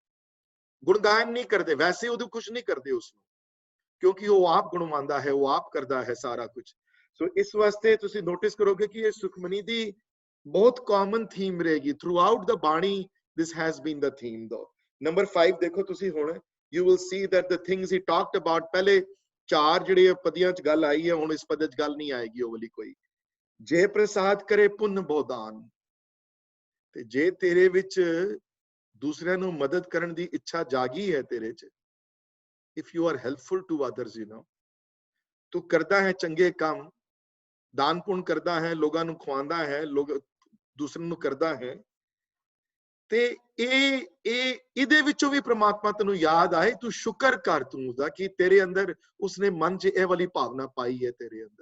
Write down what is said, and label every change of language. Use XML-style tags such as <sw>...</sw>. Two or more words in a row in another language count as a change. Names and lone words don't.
<pa>ਗੁਣਗਾਨ ਨਹੀਂ ਕਰਦੇ, ਵੈਸੇ ਉਹਦੇ ਕੁਝ ਨਹੀਂ ਕਰਦੇ ਉਸਨੂੰ, ਕਿਉਂਕਿ ਉਹ ਆਪ ਗੁਣਵਾਉਂਦਾ ਹੈ, ਉਹ ਆਪ ਕਰਦਾ ਹੈ ਸਾਰਾ ਕੁਝ। ਸੋ ਇਸ ਵਾਸਤੇ ਤੁਸੀਂ ਨੋਟਿਸ ਕਰੋਗੇ ਕਿ ਇਹ ਸੁਖਮਨੀ ਦੀ ਬਹੁਤ</pa> <en>common theme</en> <pa>ਰਹੇਗੀ</pa> <en>throughout the</en> <pa>ਬਾਣੀ।</pa> <en>This has been the theme though.</en> <pa>ਨੰਬਰ 5 ਦੇਖੋ ਤੁਸੀਂ ਹੁਣ,</pa> <en>you will see that the things he talked about,</en> <pa>ਪਹਿਲੇ 4 ਜਿਹੜੇ ਪਦੀਆਂ 'ਚ ਗੱਲ ਆਈ ਹੈ, ਹੁਣ ਇਸ ਪਦ 'ਚ ਗੱਲ ਨਹੀਂ ਆਏਗੀ ਉਹ ਵਾਲੀ ਕੋਈ। ਜੇ ਪ੍ਰਸਾਦ ਕਰੇ ਪੁੰਨ ਬੋਦਾਨ, ਤੇ ਜੇ ਤੇਰੇ ਵਿੱਚ ਦੂਸਰਿਆਂ ਨੂੰ ਮਦਦ ਕਰਨ ਦੀ ਇੱਛਾ ਜਾਗੀ ਹੈ ਤੇਰੇ 'ਚ,</pa> <en>if you are helpful to others, you know,</en> <pa>ਤੂੰ ਕਰਦਾ ਹੈ ਚੰਗੇ ਕੰਮ, ਦਾਨ ਪੁੰਨ ਕਰਦਾ ਹੈ, ਲੋਕਾਂ ਨੂੰ ਖਵਾਉਂਦਾ ਹੈ, ਲੋਕ ਦੂਸਰਿਆਂ ਨੂੰ ਕਰਦਾ ਹੈ, ਤੇ ਇਹਦੇ ਵਿੱਚੋਂ ਵੀ ਪ੍ਰਮਾਤਮਾ ਤੈਨੂੰ ਯਾਦ ਆਏ, ਤੂੰ ਸ਼ੁਕਰ ਕਰ ਤੂੰ ਉਹਦਾ ਕਿ ਤੇਰੇ ਅੰਦਰ ਉਸਨੇ ਮਨ 'ਚ ਇਹ ਵਾਲੀ ਭਾਵਨਾ ਪਾਈ ਹੈ ਤੇਰੇ ਅੰਦਰ।</pa>